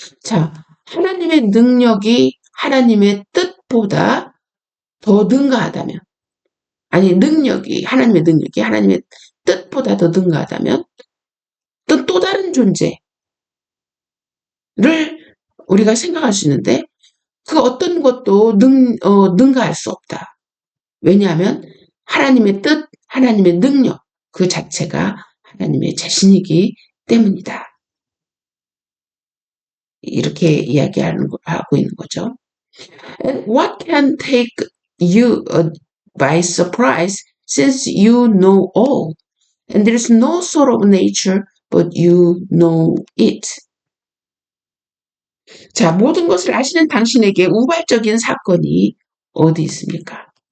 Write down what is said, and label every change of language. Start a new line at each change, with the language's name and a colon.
Korean: 자, 하나님의 능력이 하나님의 뜻보다 더 능가하다면, 하나님의 능력이 하나님의 뜻보다 더 능가하다면, 또 다른 존재를 우리가 생각할 수 있는데, 그 어떤 것도 능가할 수 없다. 왜냐하면 하나님의 뜻, 하나님의 능력, 그 자체가 하나님의 자신이기 때문이다. 이렇게 하고 있는 거죠.
English: And what can take you by surprise since you know all? And there is no sort of nature but you know it.
Korean: 자, 모든 것을 아시는 당신에게 우발적인 사건이 어디 있습니까?